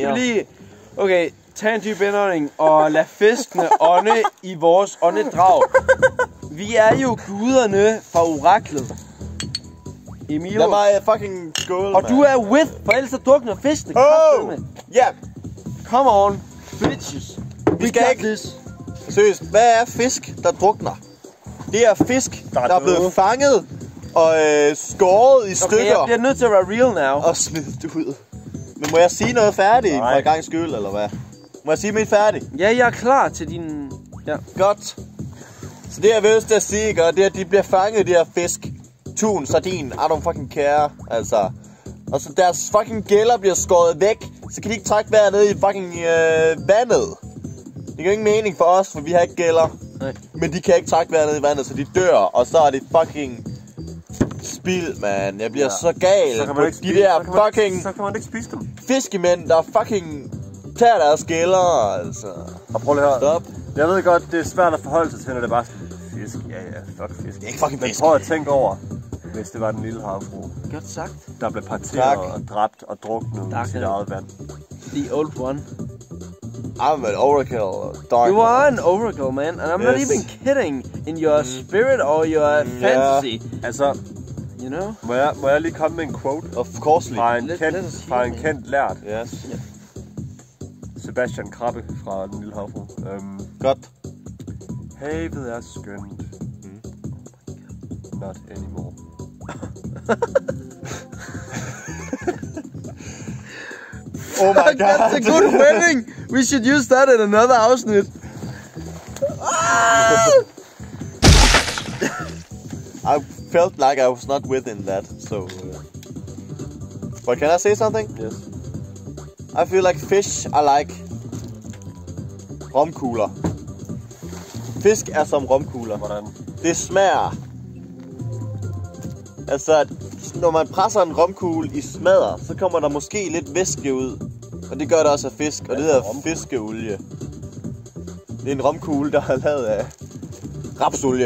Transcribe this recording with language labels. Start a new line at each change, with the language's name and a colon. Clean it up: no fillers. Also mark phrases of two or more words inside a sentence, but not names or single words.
Danish: mere. vi lige... Okay, tag en dyb indånding og lad fiskene ånde i vores åndedrag. Vi er jo guderne fra oraklet. Emilio. Lad mig fucking skåle, Og du er with, for ellers så drukner fiskene. Ja.
English: Come on, bitches.
Danish: Vi skal ikke... Seriøst, hvad er fisk, der drukner? Det er fisk, der er blevet fanget og skåret i stykker. Okay, jeg bliver nødt til at være
English: real now.
Danish: Og smidt ud. Men må jeg sige noget færdigt for en gang skyld, eller hvad? Må jeg sige mit færdigt? Ja, jeg er klar til din... Ja. Godt. Så det jeg vil til at sige, ikke, det er, at de bliver fanget, de her fisk. Tun, sardin,
English: I don't fucking care,
Danish: altså. Og så deres fucking gælder bliver skåret væk, så kan de ikke trække vejret ned i fucking vandet. Det giver ingen mening for os, for vi har ikke gælder. Nej. Men de kan ikke trække vejret ned i vandet, så de dør, og så er det fucking spild, man. Jeg bliver så gal på de der fucking... Så kan man ikke spise dem. Fiskemænd, der fucking tager deres gælder, altså. Og prøv lige at høre. Stop. Jeg ved godt, det er svært at forholde sig til, når det er bare fisk. Ja, fuck fisk. Det er ikke fucking fisk. Men prøv at tænke over, hvis det var den lille havfrue, Godt sagt. der blev parteret og dræbt og druknet i sit eget vand.
English: The old one. I'm an oracle, dark. You are an oracle, man, and I'm not even kidding in your spirit or your fantasy.
Danish: Altså,
English: You know?
Danish: må jeg lige komme med en quote?
English: Of course,
Danish: Fra en kendt lært.
English: Yes.
Danish: Sebastian Krabbe fra Den Lille Havfrue. Godt. Havet er skønt.
English: Not anymore. Oh my god. That's a good wedding! We should use that in another afsnit. I felt like I was not within that, so... But can I say something? Yes. I feel like fish are like romkugler.
Danish: Fisk er som romkugler. Hvordan? Det smager... Altså, når man presser en romkugle i smadder, så kommer der måske lidt væske ud. Og det gør det også af fisk, og det hedder fiskeolie. Det er en romkugle, der er lavet af rapsolie.